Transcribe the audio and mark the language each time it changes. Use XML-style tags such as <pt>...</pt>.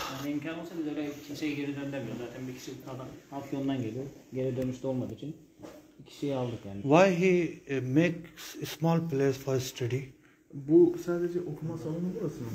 <tr>Yani imkan olsa biz öyle kimseyi geri döndürmüyoruz. Zaten bir kişi adam Afyon'dan geliyor. Geri dönüşte olmadığı için bir kişiyi aldık yani.</tr> <en>why he makes a small place for study?</en> <tr>Bu sadece okuma salonu burası mı?</tr>